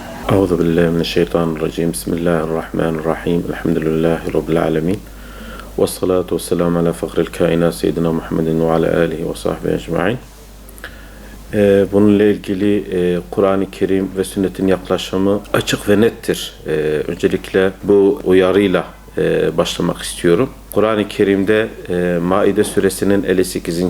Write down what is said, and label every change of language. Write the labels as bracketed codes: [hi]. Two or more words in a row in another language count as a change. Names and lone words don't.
[ar] أعوذ بالله من الشيطان الرجيم. بسم الله الرحمن الرحيم. الحمد لله رب العالمين. والصلاة والسلام على فخر الكائنات سيدنا محمد وعلى آله وصحبه أجمعين. [tr] Bununla ilgili Kur'an-ı Kerim ve sünnetin yaklaşımı açık ve nettir. Öncelikle bu uyarıyla başlamak istiyorum. Kuran-ı Kerim'de Maide suresinin 58.